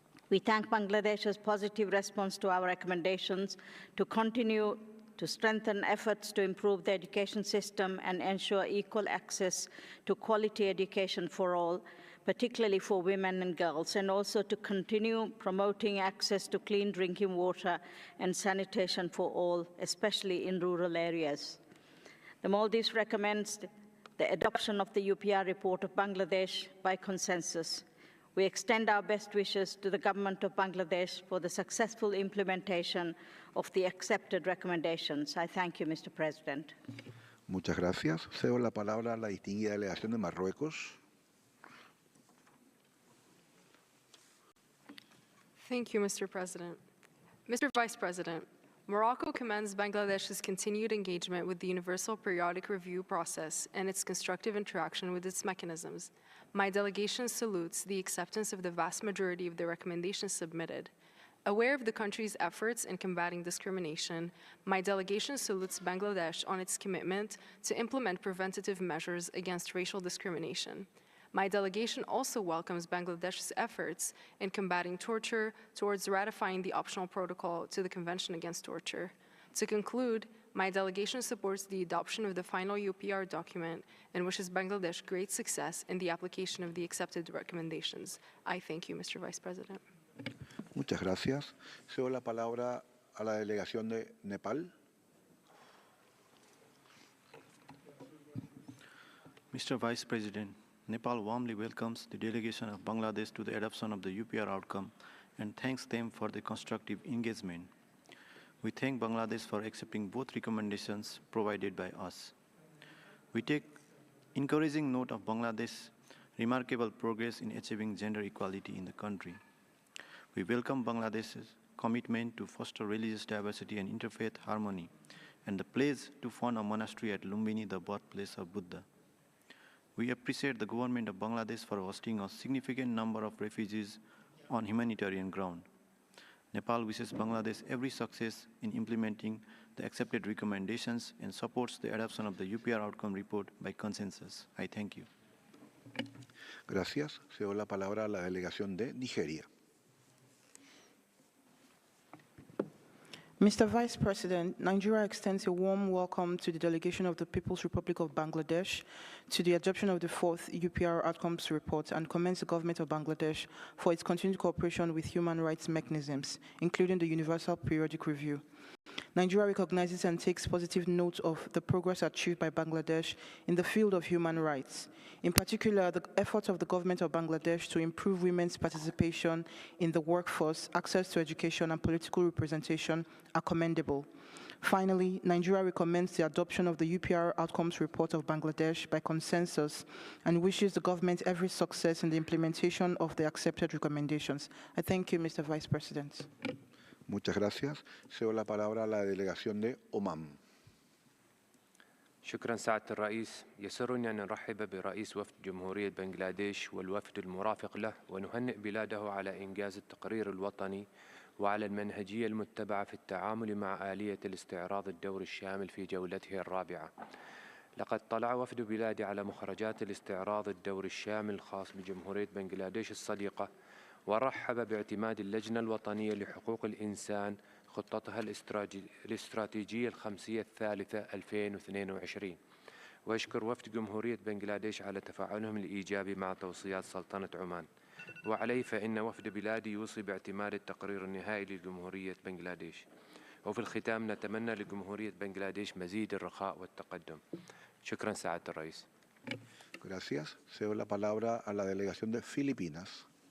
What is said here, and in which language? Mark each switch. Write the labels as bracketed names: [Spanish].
[English] We thank Bangladesh's positive response to our recommendations to continue to strengthen efforts to improve the education system and ensure equal access to quality education for all, particularly for women and girls, and also to continue promoting access to clean drinking water and sanitation for all, especially in rural areas. The Maldives recommends the adoption of the UPR report of Bangladesh by consensus. We extend our best wishes to the government of Bangladesh for the successful implementation of the accepted recommendations. I thank you, Mr. President. [Spanish] Muchas gracias. Cedo la palabra a la distinguida delegación de Marruecos. [English] Thank you, Mr. President. Mr. Vice President, Morocco commends Bangladesh's continued engagement with the Universal Periodic Review process and its constructive interaction with its mechanisms. My delegation salutes the acceptance of the vast majority of the recommendations submitted. Aware of the country's efforts in combating discrimination, my delegation salutes Bangladesh on its commitment to implement preventative measures against racial discrimination. My delegation also welcomes Bangladesh's efforts in combating torture towards ratifying the optional protocol to the Convention Against Torture. To conclude, my delegation supports the adoption of the final UPR document and wishes Bangladesh great success in the application of the accepted recommendations. I thank you, Mr. Vice President. [Spanish] Muchas gracias. Cedo la palabra a la delegación de Nepal. [English] Mr. Vice President, Nepal warmly welcomes the delegation of Bangladesh to the adoption of the UPR outcome and thanks them for the constructive engagement. We thank Bangladesh for accepting both recommendations provided by us. We take encouraging note of Bangladesh's remarkable progress in achieving gender equality in the country. We welcome Bangladesh's commitment to foster religious diversity and interfaith harmony and the pledge to fund a monastery at Lumbini, the birthplace of Buddha. We appreciate the government of Bangladesh for hosting a significant number of refugees on humanitarian ground. Nepal wishes Bangladesh every success in implementing the accepted recommendations and supports the adoption of the UPR outcome report by consensus. I thank you. [Spanish] Gracias. Cedo la palabra a la delegación de Nigeria. [English] Mr. Vice President, Nigeria extends a warm welcome to the delegation of the People's Republic of Bangladesh to the adoption of the fourth UPR Outcomes Report and commends the government of Bangladesh for its continued cooperation with human rights mechanisms, including the Universal Periodic Review. Nigeria recognizes and takes positive note of the progress achieved by Bangladesh in the field of human rights. In particular, the efforts of the government of Bangladesh to improve women's participation in the workforce, access to education, and political representation are commendable. Finally, Nigeria recommends the adoption of the UPR Outcomes Report of Bangladesh by consensus and wishes the government every success in the implementation of the accepted recommendations. I thank you, Mr. Vice President. [Spanish] Muchas gracias. Cedo la palabra a la delegación de Oman. [Arabic] شكرا سعادة الرئيس. يسرني أن نرحب برئيس وفد جمهورية بنغلاديش والوفد المرافق له ونهنئ بلاده على إنجاز التقرير الوطني وعلى المنهجية المتبعة في التعامل مع آلية الاستعراض الدوري الشامل في جولته الرابعة. لقد طلع وفد بلادي على مخرجات الاستعراض الدوري الشامل الخاص بجمهورية بنغلاديش الصديقة ورحب باعتماد اللجنة الوطنية لحقوق الإنسان خطتها الاستراتيجية الخمسية الثالثة 2022 ويشكر وفد جمهورية بنغلاديش على تفاعلهم الإيجابي مع توصيات سلطنة عمان. وعليه فإن وفد بلادي يوصي باعتماد التقرير النهائي لجمهورية بنغلاديش. وفي الختام نتمنى لجمهورية بنغلاديش مزيد الرخاء والتقدم. شكرا سعادة الرئيس. [Spanish] Gracias. Cedo la palabra a la delegación de Filipinas.